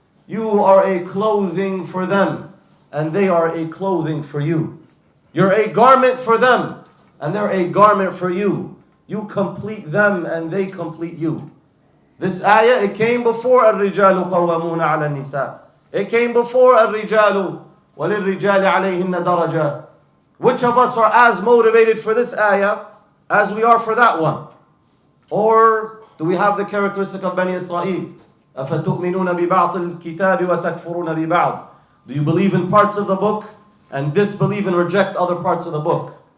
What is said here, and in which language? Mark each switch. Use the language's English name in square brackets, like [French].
[English] You are a clothing for them, and they are a clothing for you. You're a garment for them, and they're a garment for you. You complete them, and they complete you. This ayah, it came before [Arabic] الرِّجَالُ قَوَّمُونَ عَلَى النِّسَاءِ. [English] It came before [Arabic] الرِّجَالُ وَلِلرِّجَالِ عَلَيْهِنَّ دَرَجَةً. [English] Which of us are as motivated for this ayah as we are for that one? Or do we have the characteristic of Bani Israel? [Arabic] أَفَتُؤْمِنُونَ بِبَعْضِ الْكِتَابِ وَتَكْفُرُونَ بِبَعْضِ. [English] Do you believe in parts of the book and disbelieve and reject other parts of the book?